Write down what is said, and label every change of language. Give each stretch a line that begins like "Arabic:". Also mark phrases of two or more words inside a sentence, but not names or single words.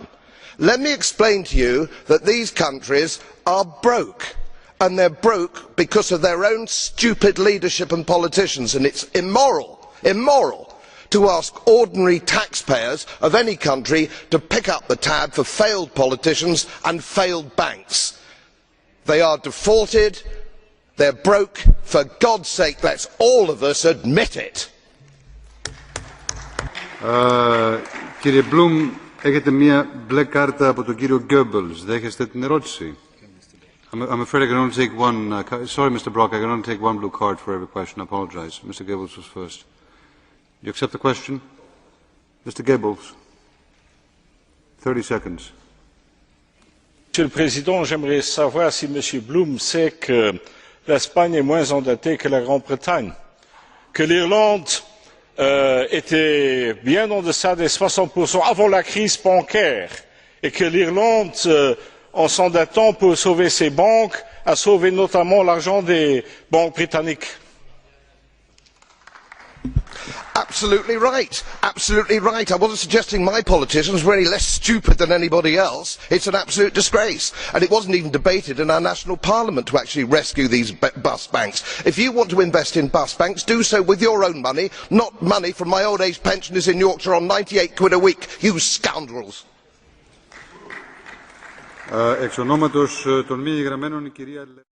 English: Let me explain to you that these countries are broke, and they're broke because of their own stupid leadership and politicians, and it's immoral to ask ordinary taxpayers of any country to pick up the tab for failed politicians and failed banks. They are defaulted, they're broke. For God's sake, let's all of us admit it.
Greek: Κύριε Μπλουμ, έχετε μία μπλε κάρτα από τον κύριο Goebbels. Δέχεστε την ερώτηση?
English: I'm afraid I can only take one. Sorry, Mr. Brok, I can only take one blue card for every question. I apologize. Mr. Goebbels was first. You accept the question? Mr. Goebbels, 30 seconds.
French: Monsieur le Président, j'aimerais savoir si M. Bloom sait que l'Espagne est moins endettée que la Grande-Bretagne, que l'Irlande était bien en deçà des 60% avant la crise bancaire, et que l'Irlande, en s'endettant pour sauver ses banques, a sauvé notamment l'argent des banques britanniques.
English: Absolutely right. Absolutely right. I wasn't suggesting my politicians were any less stupid than anybody else. It's an absolute disgrace. And it wasn't even debated in our national parliament to actually rescue these bus banks. If you want to invest in bus banks, do so with your own money, not money from my old age pensioners in Yorkshire on 98 quid a week. You scoundrels.
Greek: Εξ ονόματος των μη εγγραμμένων, η κυρία